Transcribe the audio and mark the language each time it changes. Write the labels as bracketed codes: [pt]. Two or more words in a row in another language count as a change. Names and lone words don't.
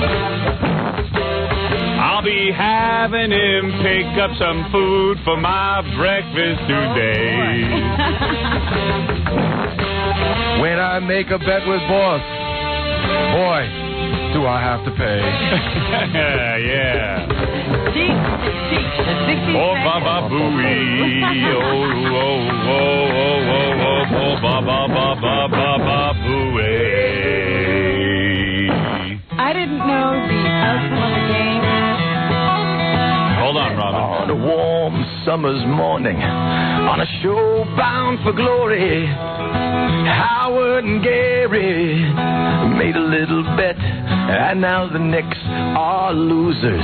[en] I'll be having him pick up some food for my breakfast today. When I make a bet with boss, boy, do I have to pay. Yeah. The Oh, ba-ba booey. Oh, oh, oh, oh, oh, oh, oh, ba-ba-ba-ba-ba-ba booey. I didn't know the outcome of the game. Hold on, Robin. On a warm summer's morning, on a show bound for glory, Howard and Gary made a little bet, and now the Knicks are losers.